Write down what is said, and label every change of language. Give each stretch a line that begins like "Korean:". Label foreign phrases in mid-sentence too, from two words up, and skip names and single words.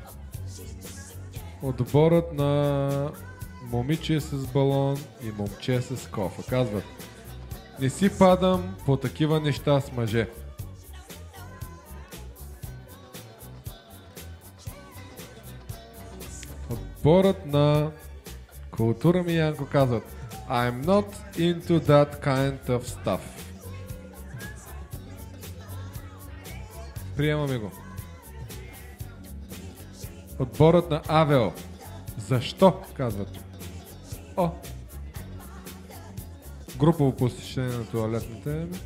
Bulgarian: Отборът на момиче с балон и момче с кофа казват: не си падам по такива неща с мъже. Отборът на Култура ми Янко казват:
English: I'm not into that kind of stuff.
Bulgarian: Приемаме го. Отборът на Авео: защо? Казват. О! Групово посещение на туалетните.